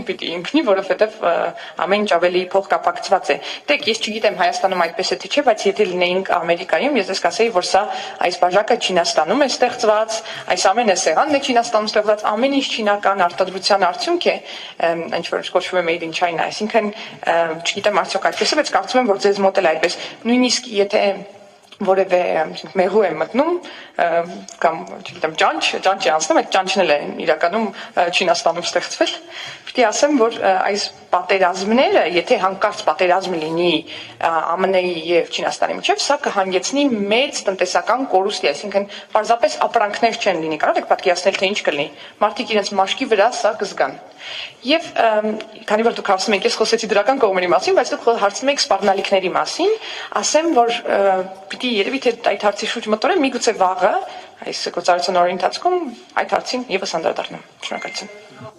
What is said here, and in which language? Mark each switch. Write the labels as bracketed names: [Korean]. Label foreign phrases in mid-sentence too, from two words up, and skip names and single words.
[Armenian] պիտի ընկնի, որովհետև ամեն ինչ ավելի փոխկապակցված է։ Դեք, ես չգիտեմ Հայաստանում այդպես է թե չէ, բայց եթե լինեինք Ամերիկայում, ես կասեի, որ սա այս բաժակը Չինաստանում է ստեղծված, այս ամենը սեղանն է Չինաստանում ստեղծված, ամեն ինչ չինական արտադրության արդյունք է, ինչ որ կոչվում է [English] made in China, [Armenian] այսինքն չգիտեմ արդյոք այդպես է, բայց կարծում եմ, որ ձեզ մոտ էլ այդպես, նույնիսկ եթե որևէ մեղու է մտնում կամ չգիտեմ ճանչ է անցնում, այդ ճանչն էլ է իրականում Չինաստանում ստեղծվել, Պիտի ասեմ, որ այս պատերազմները, եթե հանկարծ պատերազմ լինի ԱՄՆ-ի եւ Չինաստանի միջեւ, սա կհանգեցնի մեծ տնտեսական կորուստի, այսինքն պարզապես ապրանքներ չեն լինի, կարող եք պատկերացնել, թե ինչ կլինի։ Մարդիկ իրենց մաշկի վրա սա կզգան։ Եվ քանի որ դուք հարցնում եք, ես խոսեցի դրական կողմերի մասին, բայց դուք հարցնում եք սպառնալիքների մասին, ասեմ, որ պիտի երևի թե այդ հարցի շուրջ մտորեմ, միգուցե վաղը այս գործառույթի օրի ընթացքում այդ հարցին եւս անդրադառնամ։ Շնորհակալություն։